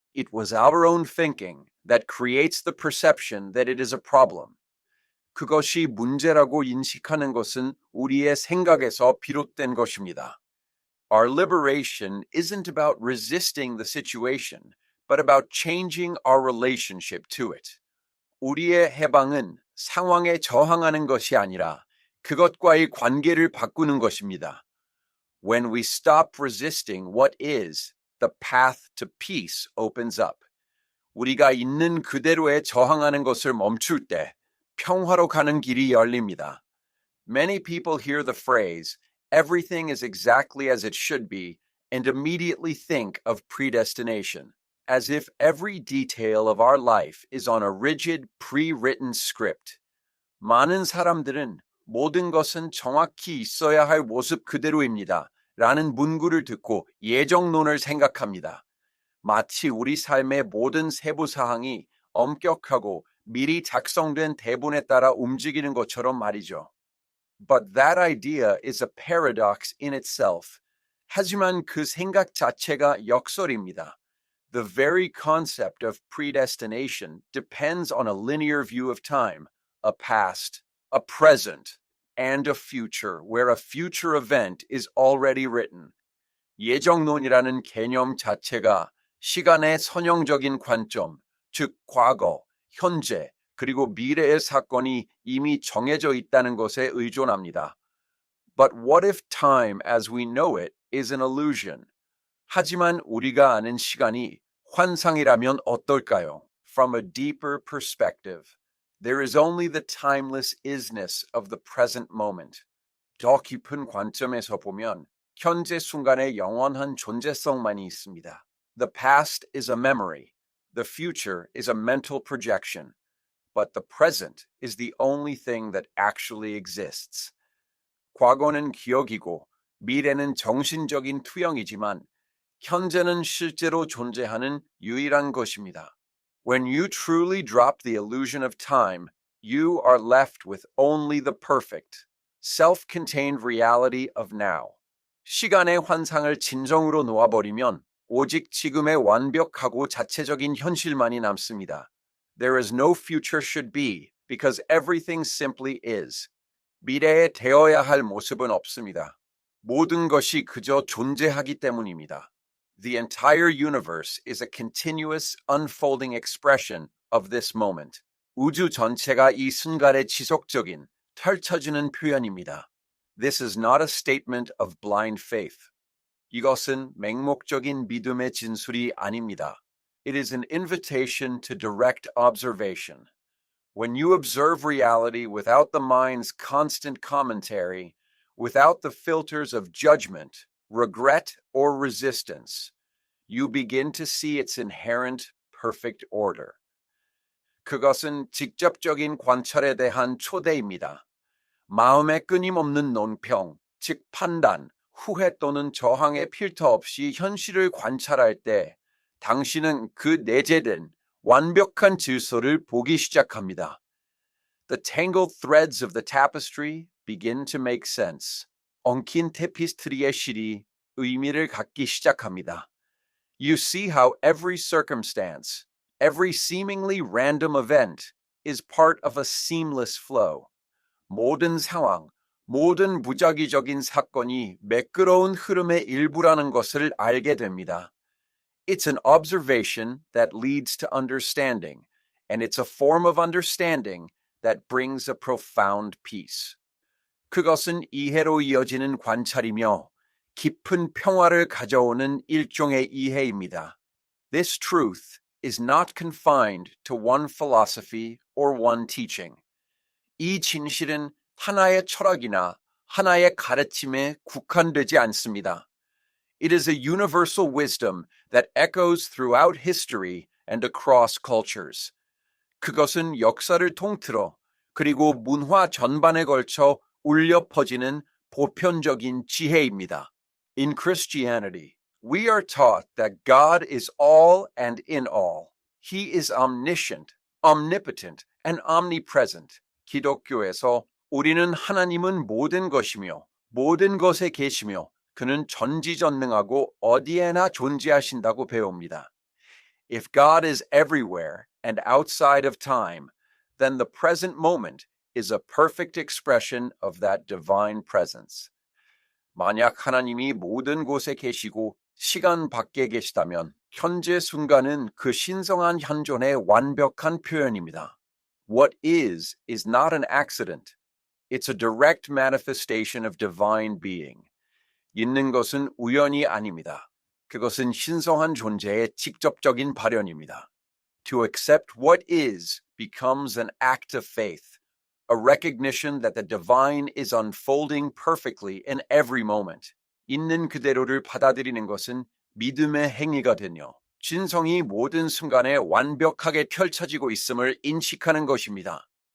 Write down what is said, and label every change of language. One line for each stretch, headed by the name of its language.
English: It was our own thinking that creates the perception that it is a problem.
Korean: 그것이 문제라고 인식하는 것은 우리의 생각에서 비롯된 것입니다.
English: Our liberation isn't about resisting the situation, but about changing our relationship to it.
Korean: 우리의 해방은 상황에 저항하는 것이 아니라 그것과의 관계를 바꾸는 것입니다.
English: When we stop resisting what is, the path to peace opens up.
Korean: 우리가 있는 그대로에 저항하는 것을 멈출 때 평화로 가는 길이 열립니다.
English: Many people hear the phrase, everything is exactly as it should be, and immediately think of predestination, as if every detail of our life is on a rigid, pre-written script.
Korean: 많은 사람들은 모든 것은 정확히 있어야 할 모습 그대로입니다. 라는 문구를 듣고 예정론을 생각합니다. 마치 우리 삶의 모든 세부 사항이 엄격하고 미리 작성된 대본에 따라 움직이는 것처럼 말이죠.
English: But that idea is a paradox in itself.
Korean: 하지만 그 생각 자체가 역설입니다.
English: The very concept of predestination depends on a linear view of time, a past, a present, and a future, where a future event is already written.
Korean: 예정론이라는 개념 자체가 시간의 선형적인 관점, 즉 과거, 현재, 그리고 미래의 사건이 이미 정해져 있다는 것에 의존합니다.
English: But what if time as we know it is an illusion?
Korean: 하지만 우리가 아는 시간이 환상이라면 어떨까요?
English: From a deeper perspective, there is only the timeless isness of the present moment.
Korean: 더 깊은 관점에서 보면 현재 순간의 영원한 존재성만이 있습니다.
English: The past is a memory. The future is a mental projection. But the present is the only thing that actually exists.
Korean: 과거는 기억이고 미래는 정신적인 투영이지만 현재는 실제로 존재하는 유일한 것입니다.
English: When you truly drop the illusion of time, you are left with only the perfect, self-contained reality of now.
Korean: 시간의 환상을 진정으로 놓아버리면 오직 지금의 완벽하고 자체적인 현실만이 남습니다.
English: There is no future should be because everything simply is.
Korean: 미래에 되어야 할 모습은 없습니다. 모든 것이 그저 존재하기 때문입니다.
English: The entire universe is a continuous unfolding expression of this moment.
Korean: 우주 전체가 이 순간의 지속적인, 펼쳐지는 표현입니다.
English: This is not a statement of blind faith.
Korean: 이것은 맹목적인 믿음의 진술이 아닙니다.
English: It is an invitation to direct observation. When you observe reality without the mind's constant commentary, without the filters of judgment, regret, or resistance, you begin to see its inherent perfect order.
Korean: 그것은 직접적인 관찰에 대한 초대입니다. 마음의 끊임없는 논평, 즉 판단, 후회 또는 저항의 필터 없이 현실을 관찰할 때 당신은 그 내재된 완벽한 질서를 보기 시작합니다.
English: The tangled threads of the tapestry, begin to make sense.
Korean: 엉킨 테피스트리의 실이 의미를 갖기 시작합니다.
English: You see how every circumstance, every seemingly random event is part of a seamless flow.
Korean: 모든 상황, 모든 무작위적인 사건이 매끄러운 흐름의 일부라는 것을 알게 됩니다.
English: It's an observation that leads to understanding, and it's a form of understanding that brings a profound peace.
Korean: 그것은 이해로 이어지는 관찰이며 깊은 평화를 가져오는 일종의 이해입니다.
English: This truth is not confined to one philosophy or one teaching.
Korean: 이 진실은 하나의 철학이나 하나의 가르침에 국한되지 않습니다.
English: It is a universal wisdom that echoes throughout history and across cultures.
Korean: 그것은 역사를 통틀어 그리고 문화 전반에 걸쳐 울려 퍼지는 보편적인 지혜입니다.
English: In Christianity, we are taught that God is all and in all. He is omniscient, omnipotent, and omnipresent.
Korean: 기독교에서 우리는 하나님은 모든 것이며 모든 것에 계시며 그는 전지전능하고 어디에나 존재하신다고 배웁니다.
English: If God is everywhere and outside of time, then the present moment is a perfect expression of that divine presence.
Korean: 만약 하나님이 모든 곳에 계시고 시간 밖에 계시다면 현재 순간은 그 신성한 현존의 완벽한 표현입니다.
English: What is not an accident. It's a direct manifestation of divine being.
Korean: 있는 것은 우연이 아닙니다. 그것은 신성한 존재의 직접적인 발현입니다.
English: To accept what is becomes an act of faith, a recognition that the divine is unfolding perfectly in every moment.
Korean: 있는 그대로를 받아들이는 것은 믿음의 행위가 되며 진성이 모든 순간에 완벽하게 펼쳐지고 있음을 인식하는 것입니다.